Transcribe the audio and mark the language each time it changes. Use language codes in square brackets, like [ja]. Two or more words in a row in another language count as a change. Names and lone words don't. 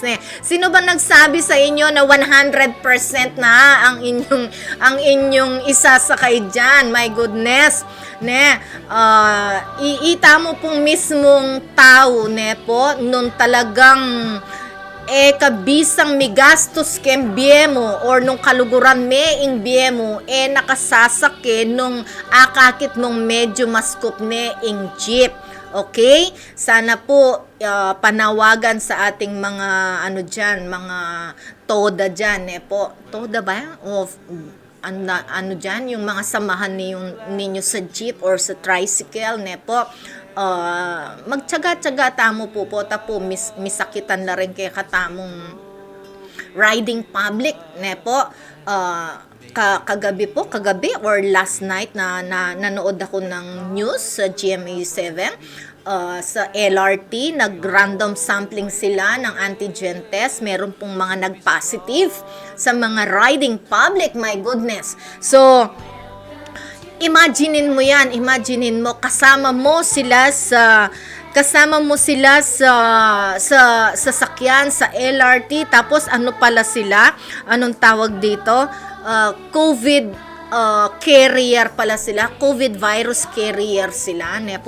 [tl] Sino ba nagsabi sa inyo na 100% na ang inyong isasakay dyan? [en] My goodness. [pam] Iita mo pong mismong tao, ne po, nung talagang kabisang migastos kem biemo or nung kaluguran me ing biemo nakasasake nung akakit nung medyo maskop ne ing jeep. Okay? [tl] Sana po panawagan sa ating mga mga toda dyan, po. Toda ba? O ano dyan, yung mga samahan ninyo sa jeep or sa tricycle, po. [pam] Magtyaga-tyaga tamo po tapo misakitan na rin kay katamong [en] riding public, [pam] po. [tl] Kagabi or [en] last night [tl] na nanood ako ng news sa GMA7, sa LRT, nag- [en] random sampling [tl] sila ng [en] antigen test. [tl] Meron pong mga nag-positive sa mga [en] riding public, my goodness. [tl] So, imaginin mo kasama mo sila sa sasakyan sa LRT, tapos ano pala sila, anong tawag dito, [en] COVID carrier [tl] pala sila, [en] COVID virus carrier [tl] sila, po.